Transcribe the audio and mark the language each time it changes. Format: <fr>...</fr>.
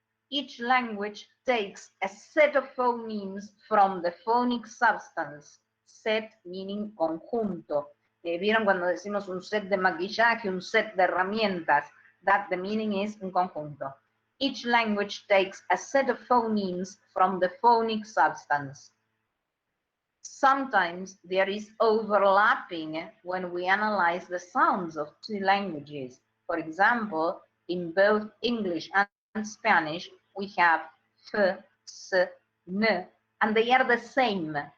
<en>Each language takes a set of phonemes from the phonic substance. Set meaning conjunto.</en> <es>¿Vieron cuando decimos un set de maquillaje, un set de herramientas?</es> <en>That the meaning is</en> <es>un conjunto.</es> <en>Each language takes a set of phonemes from the phonic substance. Sometimes there is overlapping when we analyze the sounds of two languages. For example, in both English and Spanish, we have f, s, n, and they are the same.</en>